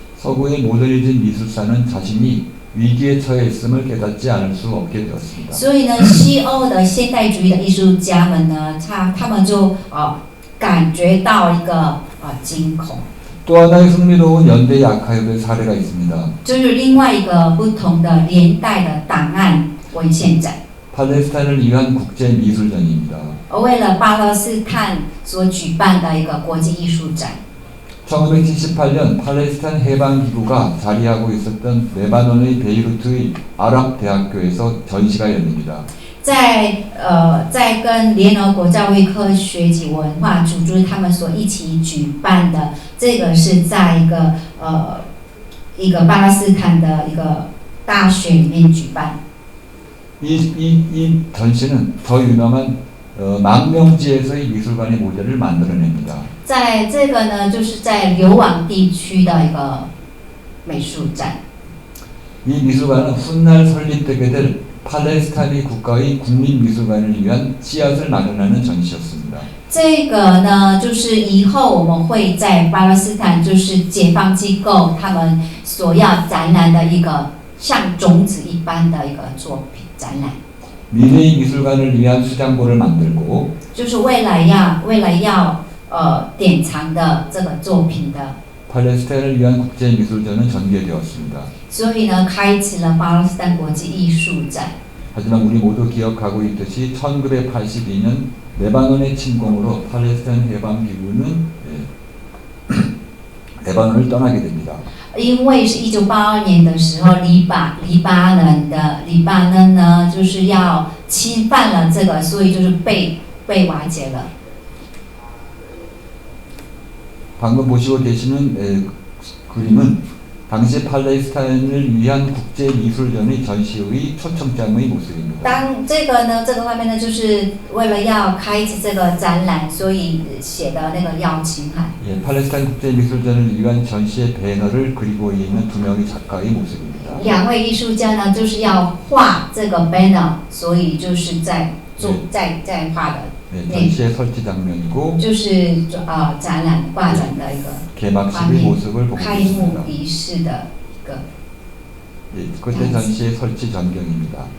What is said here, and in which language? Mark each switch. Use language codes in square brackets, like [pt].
[ko] 서구의 모더니즘 미술사는 자신이 위기에 처해 있음을 깨닫지 않을 수 없게 되었습니다. [zh] 所以呢，西欧的现代主义的艺术家们呢，他们就感觉到一个惊恐。 [ko] 또 하나의 흥미로운 연대의 아카이브의 사례가 있습니다. [zh] 就是另外一个不同的年代的档案文献展。 [ko] 팔레스타인을 위한 국제 미술전입니다. [zh] 为了巴勒斯坦所举办的一个国际艺术展。 [ko] 1978년 팔레스타인 해방기구가 자리하고 있었던 레바논의 베이루트의 아랍 대학교에서 전시가 열립니다. [zh] 在跟联合国教育科学及文化组织他们所一起举办的，这个是在一个一个巴勒斯坦的一个大学里面举办。 [ko] 이 전시는 더 유명한 망명지에서의 미술관의 모델을 만들어냅니다. [zh] 在这个呢，就是在流亡地区的一个美术展。 [ko] 이 미술관은 훗날 설립되게 될 팔레스타인 국가의 국민미술관을 위한 씨앗을 마련하는 전시였습니다. [zh] 这个呢，就是以后我们会在巴勒斯坦，就是解放机构他们所要展览的一个像种子一般的一个作品展览。 [ko] 미래의 미술관을 위한 수장고를 만들고 [zh] 就是为了要典藏的这个作品的， [ko] 팔레스타인을 위한 국제미술전은 전개되었습니다. [zh] 所以呢，开启了巴勒斯坦国际艺术展。 [ko] 하지만 우리 모두 기억하고 있듯이 1982년 레바논의 침공으로 팔레스타인 해방기구는 레바논을 떠나게 됩니다. [zh] 因为是1982年的时候，黎巴嫩呢，就是要侵犯了这个，所以就是被瓦解了。 [ko] 방금 보시고 계시는 그림은 당시 팔레스타인을 위한 국제미술전의 전시의 초청장의 모습입니다. [zh] 当这个画面呢，就是为了要开启这个展览，所以写的那个邀请函。 [ko] 예, 팔레스타인 국제미술전을 위한 전시의 배너를 그리고 있는 두 명의 작가의 모습입니다. [zh] 两位艺术家呢，就是要画这个 banner， 所以就是在画的。 [ko] 네, 전시의 설치 장면이고 [zh] 就是展览挂展的一个 [ko] 개막식의 모습을 보고 [zh] 开幕 [ko] 있습니다. [zh] 仪式的一个 [ko] 예, 그때 전시의 설치 전경입니다.